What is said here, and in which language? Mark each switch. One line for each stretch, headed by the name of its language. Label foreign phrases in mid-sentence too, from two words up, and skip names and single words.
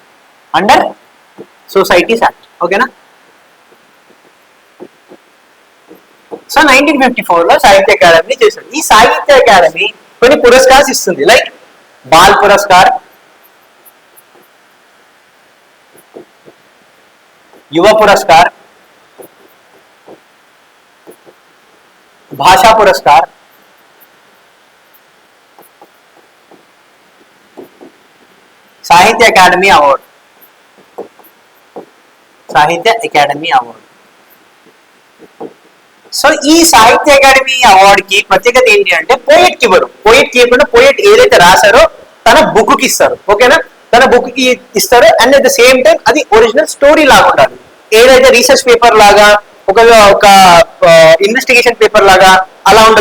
Telugu: ఓకేనా? సో 1954 లో సాహిత్య అకాడమీ చేశారు. ఈ సాహిత్య అకాడమీ కొన్ని పురస్కార్స్ ఇస్తుంది. లైక్ బాల్ పురస్కార్, युवा पुरस्कार, भाषा पुरस्कार, साहित्य अकादमी अवार्ड, साहित्य अकादमी अवार्ड. సో ఈ సాహిత్య అకాడమీ అవార్డ్ కి ప్రత్యేకత ఏంటి అంటే పోయిట్ కి ఇవ్వరు. పోయిట్ కి ఇవ్వకుండా పోయిట్ ఏదైతే రాశారో తన బుక్ కి ఇస్తారు. ఓకేనా, తన బుక్ కి ఇస్తారు.
English: and at the same time
Telugu: అది
English: original story
Telugu: లాగా ఉండాలి. ఏదైతే
English: research paper
Telugu: లాగా ఒక
English: investigation paper
Telugu: లాగా అలా ఉండదు.